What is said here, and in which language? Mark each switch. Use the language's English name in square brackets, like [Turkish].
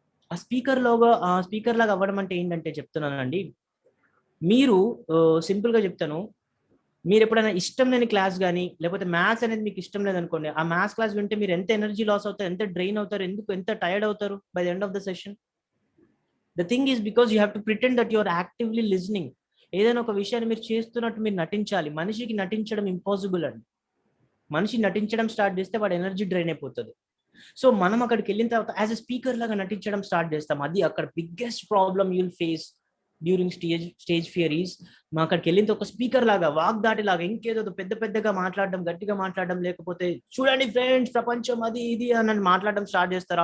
[Telugu] ఆ స్పీకర్ లాగా అవ్వడం అంటే ఏంటంటే చెప్తున్నానండి, మీరు సింపుల్గా చెప్తాను, మీరు ఎప్పుడైనా ఇష్టం లేని క్లాస్ కానీ, లేకపోతే మ్యాథ్స్ అనేది మీకు ఇష్టం లేదనుకోండి, ఆ మ్యాథ్స్ క్లాస్ వింటే మీరు ఎంత ఎనర్జీ లాస్ అవుతారు, ఎంత డ్రైన్ అవుతారు, ఎంత టైర్డ్ అవుతారు [English] By the end of the session. The thing is, because you have to pretend that you are actively listening. [Telugu] ఏదైనా ఒక విషయాన్ని మీరు చేస్తున్నట్టు మీరు నటించాలి. మనిషికి నటించడం ఇంపాసిబుల్ అండి. మనిషి నటించడం స్టార్ట్ చేస్తే వాడు ఎనర్జీ డ్రైన్ అయిపోతుంది. సో మనం అక్కడికి వెళ్ళిన తర్వాత యాజ్ ఎ స్పీకర్ లాగా నటించడం స్టార్ట్ చేస్తాం. అది అక్కడ [English] biggest problem you'll face during stage fear is, [Telugu] మా అక్కడికి వెళ్ళిన ఒక స్పీకర్ లాగా, వాగ్దాటి లాగా, ఇంకేదో పెద్దగా మాట్లాడడం, గట్టిగా మాట్లాడడం, లేకపోతే చూడండి ఫ్రెండ్స్ ప్రపంచం అది ఇది అని మాట్లాడడం స్టార్ట్ చేస్తారు.